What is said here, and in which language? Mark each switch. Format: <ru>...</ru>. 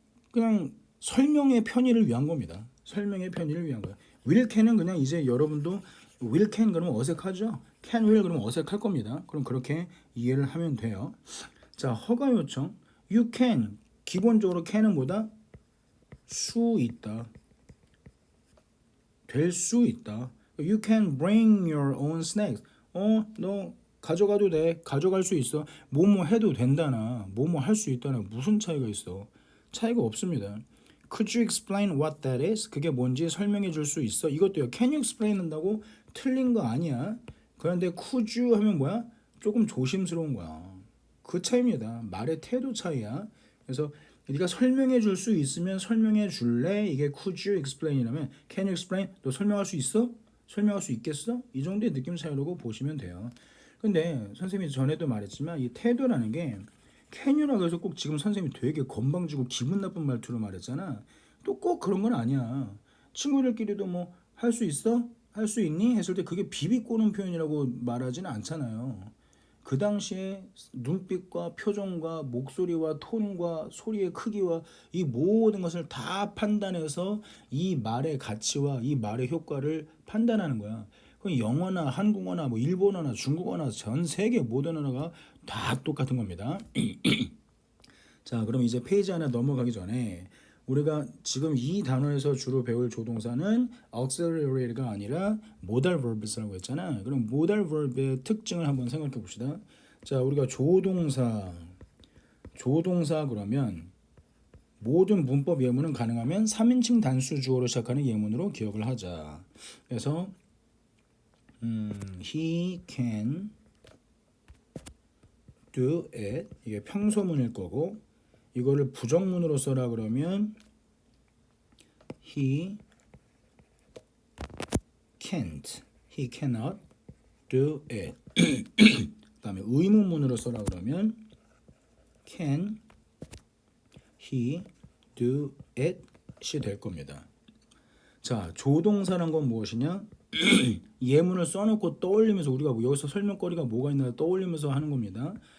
<ko>그냥 설명의 편의를 위한 겁니다. 설명의 편의를 위한 거야. will, can은 그냥 이제 여러분도 will, can 그러면 어색하죠? can, will 그러면 어색할 겁니다. 그럼 그렇게 이해를 하면 돼요. 자, 허가 요청. You can. 기본적으로 can은 뭐다? 수 있다. 될 수 있다.</ko> <en>You can bring your own snacks.</en> <ko>너 가져가도 돼. 가져갈 수 있어. 뭐뭐 해도 된다나 뭐뭐 할 수 있다나 무슨 차이가 있어? 차이가 없습니다.</ko> <en>Could you explain what that is?</en> <ko>그게 뭔지 설명해 줄 수 있어? 이것도요. Can you explain 한다고 틀린 거 아니야. 그런데 could you 하면 뭐야? 조금 조심스러운 거야. 그 차이입니다. 말의 태도 차이야. 그래서 네가 설명해 줄 수 있으면 설명해 줄래? 이게 could you explain 이라면 can you explain? 너 설명할 수 있어? 설명할 수 있겠어? 이 정도의 느낌 차이라고 보시면 돼요. 근데 선생님이 전에도 말했지만 이 태도라는 게 can you라고 해서 꼭 지금 선생님이 되게 건방지고 기분 나쁜 말투로 말했잖아. 또 꼭 그런 건 아니야. 친구들끼리도 뭐 할 수 있어? 할 수 있니? 했을 때 그게 비비꼬는 표현이라고 말하지는 않잖아요. 그 당시에 눈빛과 표정과 목소리와 톤과 소리의 크기와 이 모든 것을 다 판단해서 이 말의 가치와 이 말의 효과를 판단하는 거야. 그럼 영어나 한국어나 뭐 일본어나 중국어나 전 세계 모든 언어가 다 똑같은 겁니다. 자, 그럼 이제 페이지 하나 넘어가기 전에 우리가 지금 이 단어에서 주로 배울 조동사는 auxiliary가 아니라 modal verbs라고 했잖아. 그럼 modal verb의 특징을 한번 생각해 봅시다. 자, 우리가 조동사 그러면 모든 문법 예문은 가능하면 3인칭 단수 주어로 시작하는 예문으로 기억을 하자. 그래서 he can do it 이게 평소문일 거고 이거를 부정문으로 써라 그러면 he can't, he cannot do it. 그다음에 의문문으로 써라 그러면 can he do it 이 될 겁니다. 자, 조동사란 건 무엇이냐? 예문을 써놓고 떠올리면서 우리가 여기서 설명거리가 뭐가 있나 떠올리면서 하는 겁니다.</ko>